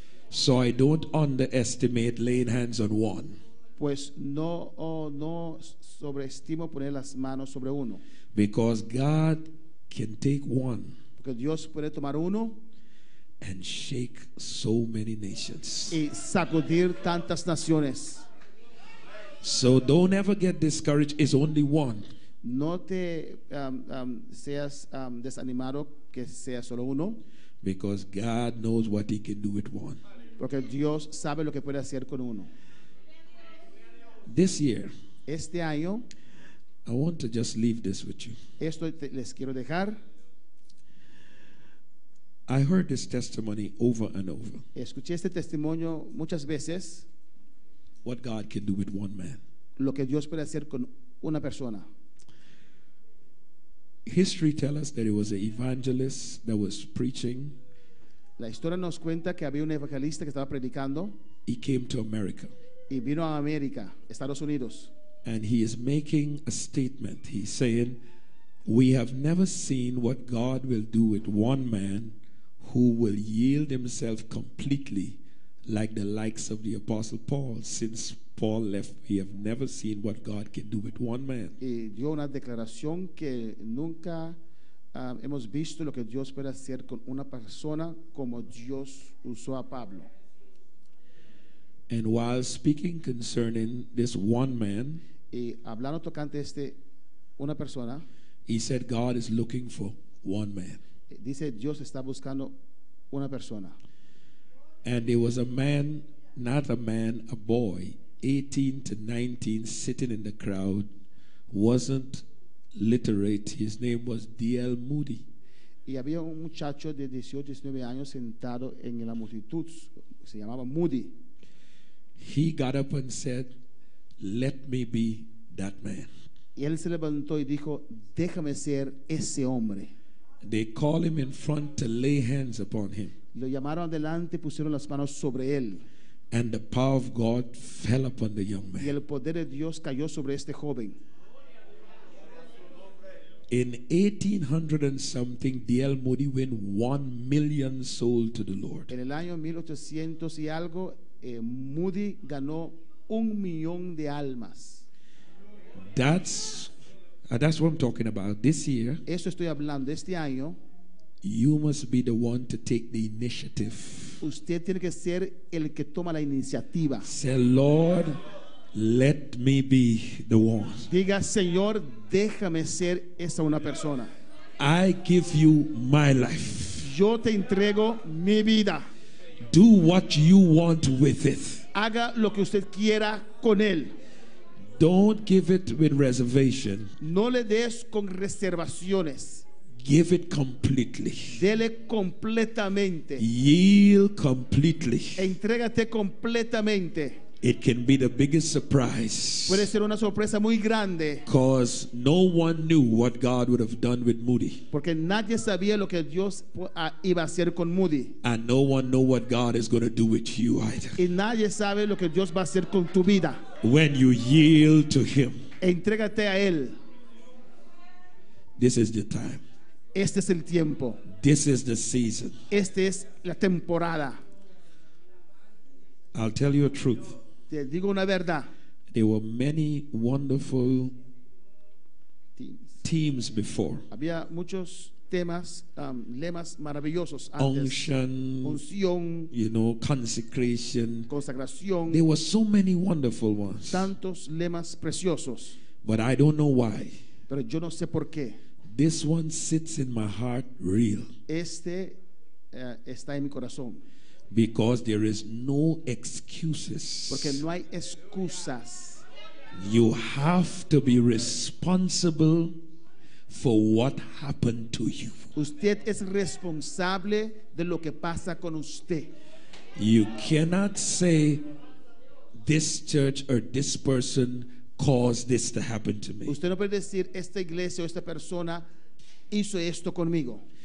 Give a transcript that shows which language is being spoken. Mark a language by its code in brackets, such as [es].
[en] So I don't underestimate laying hands on one, [es] Pues no sobreestimo poner las manos sobre uno, [en] because God can take one [es] porque Dios puede tomar uno [en] and shake so many nations. [es] y sacudir tantas naciones. [en] So don't ever get discouraged. It's only one. [es] No te seas desanimado que sea solo uno, [en] Because God knows what he can do with one. [es] porque Dios sabe lo que puede hacer con uno. [en] This year, [es] Este año, [en] I want to just leave this with you. [es] les quiero dejar. [en] I heard this testimony over and over. [es] Escuché este testimonio muchas veces, [en] What God can do with one man. [es] lo que Dios puede hacer con una persona. [en] History tells us that it was an evangelist that was preaching. [es] La historia nos cuenta que había un evangelista que estaba predicando [en] He came to America [es] y vino a América, Estados Unidos. [en] and he is making a statement. He's saying, we have never seen what God will do with one man who will yield himself completely like the likes of the Apostle Paul. Since Paul left, we have never seen what God can do with one man. [es] Y dio una declaración que nunca hemos visto lo que Dios puede hacer con una persona como Dios usó a Pablo. [en] And while speaking concerning this one man, [es] Y hablando tocante una persona, [en] he said God is looking for one man. [es] dice Dios está buscando una persona. [en] And there was a man, not a man, a boy, 18 to 19, sitting in the crowd, wasn't literate. His name was D.L. Moody. [es] Y había un muchacho de 18, 19 años sentado en la multitud, se llamaba Moody. [en] He got up and said, let me be that man. [es] Y él se levantó y dijo, déjame ser ese hombre. [en] They called him in front to lay hands upon him. [es] Lo llamaron adelante, pusieron las manos sobre él. [en] And the power of God fell upon the young [es] Y [en] man. [es] el poder de Dios cayó sobre este joven. [en] In 1800 and something, D.L. Moody win 1 million souls to the Lord. [es] En el año 1800 y algo, Moody ganó 1 millón de almas. [en] That's what I'm talking about. This year, [es] Eso estoy hablando. Este año, [en] you must be the one to take the initiative. [es] usted tiene que ser el que toma la iniciativa. [en] Say, Lord, let me be the one. [es] Diga, Señor, déjame ser esa una persona. [en] I give you my life. [es] Yo te entrego mi vida. [en] Do what you want with it. [es] Haga lo que usted quiera con él. [en] Don't give it with reservation. [es] No le des con reservaciones. [en] Give it completely. [es] Dele completamente. [en] Yield completely. [es] Entrégate completamente. [en] It can be the biggest surprise. [es] Puede ser una sorpresa muy grande. [en] Because no one knew what God would have done with Moody. [es] Porque nadie sabía lo que Dios iba a hacer con Moody. [en] And no one know what God is going to do with you either. [es] Y nadie sabe lo que Dios va a hacer con tu vida. [en] When you yield to Him, [es] Entrégate a Él. [en] this is the time. [es] Este es el tiempo. [en] This is the season. [es] Esta es la temporada. [en] I'll tell you a truth. [es] Te digo una verdad. [en] There were many wonderful Teams. teams before. [es] Había muchos temas, lemas maravillosos antes. [en] Unction, [es] Unción, [en] consecration. [es] consagración. [en] There were so many wonderful ones. [es] Tantos lemas preciosos. [en] But I don't know why. [es] Pero yo no sé por qué. [en] This one sits in my heart real. [es] Este está en mi corazón. [en] Because there is no excuses. [es] Porque no hay excusas. [en] You have to be responsible for what happened to you. [es] Usted es responsable de lo que pasa con usted. [en] You cannot say this church or this person caused this to happen to me. [es] Usted no puede decir esta iglesia o esta persona hizo esto conmigo.